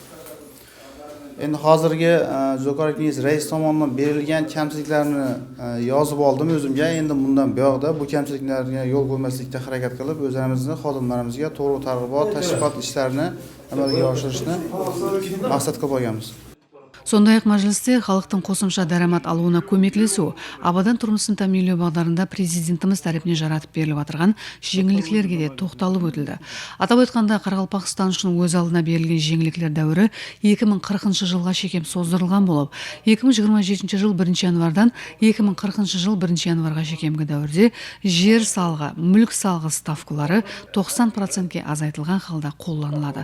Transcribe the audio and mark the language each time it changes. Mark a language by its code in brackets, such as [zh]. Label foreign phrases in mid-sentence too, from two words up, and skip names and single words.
[uz] Endi hozirgi Jo'qorg'i Kengash rais tomonidan berilgan kamchiliklarni yozib oldim o'zimga. Endi bundan buyoqda bu kamchiliklarga yo'l qo'ymaslikka harakat qilib, o'zlarimizning xodimlarimizga to'g'ri targ'ibot, tashviqot ishlarini amalga oshirishni maqsad qilib olganmiz. [kaa] Сондай-ақ мәжілісте халықтың қосымша дарамат алуына көмектесу, абадан тұрмысын тәминлеу бағдарында президентіміз тарапынан жаратып беріліп отырған жеңілдіктерге де тоқталып өтілді. Атап айтқанда, Қарақалпақстан үшін өз алдына берілген жеңілдіктер дәуірі 2040 жылға шекем создырылған болып, 2027 жыл 1 январдан 2040 жыл 1 январға шекемгі дәуірде жер салығы, мүлік салығы ставкалары 90%-ке азайтылған халда қолданылады.